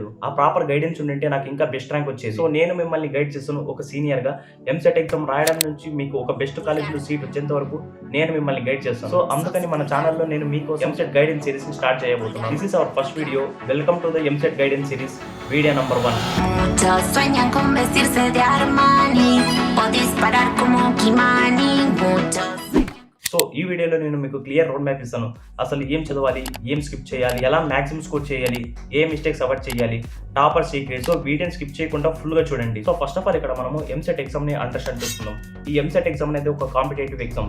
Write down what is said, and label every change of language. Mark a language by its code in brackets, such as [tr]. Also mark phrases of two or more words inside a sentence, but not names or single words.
[te] ఆ [en] proper guidance [te] ఉండింటే నాకు ఇంకా [en] best rank [te] వచ్చేది. సో నేను మిమ్మల్ని గైడ్ చేస్తాను ఒక సీనియర్గా. ఎంసెట్ ఎగ్జామ్ రాయడం నుంచి మీకు ఒక బెస్ట్ కాలేజ్లో సీట్ వచ్చేంత వరకు నేను మిమ్మల్ని గైడ్ చేస్తాను. సో అందుకని మన ఛానల్లో నేను మీకు ఎంసెట్ [en] guidance series [te] స్టార్ట్ చేయబోతున్నాను. [en] This is our first video. Welcome to the EAMCET guidance series, video number 1. [es] Muchos sueñan con vestirse de Armani o disparar como Kimani. Muchos. [te] సో ఈ వీడియోలో నేను మీకు [en] clear road map [te] ఇస్తాను. అసలు ఏం చదవాలి, ఏం స్కిప్ చేయాలి, ఎలా [en] maximum score [te] చేయాలి, ఏ [en] mistakes avoid [te] చేయాలి, [en] topper secret. [te] సో వీడియోని స్కిప్ చేయకుండా ఫుల్గా చూడండి. సో [en] first of all [te] ఇక్కడ మనము ఎంసెట్ ఎగ్జామ్ని అండర్స్టాండ్ చేసుకుందాం. ఈ ఎంసెట్ ఎగ్జామ్ అనేది ఒక [en] competitive exam.